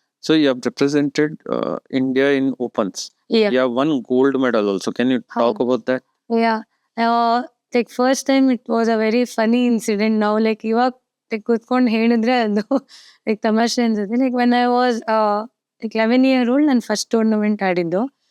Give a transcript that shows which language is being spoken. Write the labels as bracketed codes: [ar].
[en] So you have represented India in opens. Yeah. You have won gold medal also. Can you talk about that? Yeah. Like first time it was a very funny incident. [kn] Now like ಇವಾಗ like ಕೂತ್ಕೊಂಡು ಹೇಳಿದ್ರೆ ಅದು like ತಮಾಷೆ ಅನ್ಸುತ್ತೆ. [en] Like when I was like 11 year old, [kn] ನಾನು first tournament ಆಡಿದ್ದು.